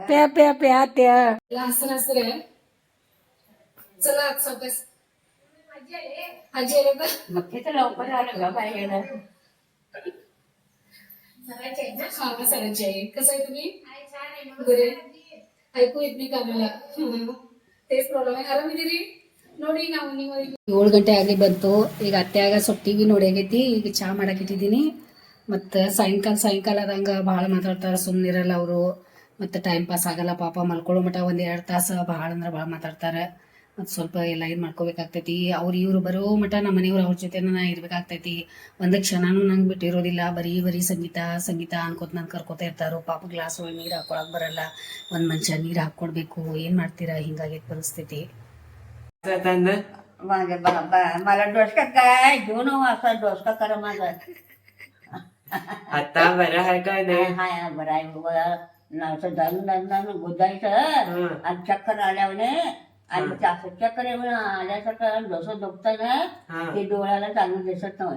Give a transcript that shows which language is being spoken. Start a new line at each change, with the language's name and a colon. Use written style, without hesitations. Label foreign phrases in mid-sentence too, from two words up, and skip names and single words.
Marathi: प्या त्या असं रे. चला सावकाश. आजी मग तिथं लवकर आलं का बाईला. कसं आहे तुम्ही बरे ऐकू येत नाही का मला. तेच प्रॉब्लेम आहे.
Kannada: ಆರಾಮ್ ಇದೀರಿ ನೋಡಿ. ನಾವು ನೀವು 7 ಗಂಟೆ ಆಗಿ ಬಂತು. ಈಗ ಅತ್ತೆಯಾಗ ಸ್ವಲ್ಪ ಟಿವಿ ನೋಡಾಗೈತಿ. ಈಗ ಚಹಾ ಮಾಡಾಕಿಟ್ಟಿದ್ದೀನಿ. ಮತ್ತು ಸಾಯಂಕಾಲ ಆದಂಗೆ ಭಾಳ ಮಾತಾಡ್ತಾರೆ, ಸುಮ್ಮನಿರಲ್ಲ ಅವರು. ಮತ್ತು
English: time pass
Kannada: ಆಗಲ್ಲ ಪಾಪ. ಮಲ್ಕೊಳ್ಳೋ ಮಟ್ಟ 1-2 ತಾಸು ಭಾಳ ಅಂದ್ರೆ ಭಾಳ ಮಾತಾಡ್ತಾರೆ. ಮತ್ತು ಸ್ವಲ್ಪ ಎಲ್ಲ ಇದು ಮಾಡ್ಕೋಬೇಕಾಗ್ತೈತಿ. ಇವರು ಬರೋ ಮಟ್ಟ ನಮ್ಮ ಮನೆಯವ್ರು ಅವ್ರ ಜೊತೆ ನಾ ಇರ್ಬೇಕಾಗ್ತೈತಿ. ಒಂದು ಕ್ಷಣನೂ ನಂಗೆ ಬಿಟ್ಟಿರೋದಿಲ್ಲ. ಬರೀ ಸಂಗೀತ ಅನ್ಕೋತ ನಾನು ಕರ್ಕೋತಾ ಇರ್ತಾರೋ. ಪಾಪ ಗ್ಲಾಸ್ ಒಳಗೆ ನೀರು ಹಾಕೊಳಕ್ಕೆ ಬರಲ್ಲ. ಒಂದು ಮನುಷ್ಯ ನೀರು ಹಾಕ್ಕೊಡ್ಬೇಕು. ಏನು ಮಾಡ್ತೀರಾ, ಹಿಂಗಾಗೈತೆ ಪರಿಸ್ಥಿತಿ.
Marathi: मला डोसक्यात काय घेऊन असा डोसका करा माझा. आता बरं आहे काय नाही. हाय बरं आहे बाबा. असं जाऊन गुदायचं आणि चक्कर आल्याने आणि चक्कर आल्यासारखं डोसं दुखतं ना, ते डोळ्याला चांगलं दिसत नाही.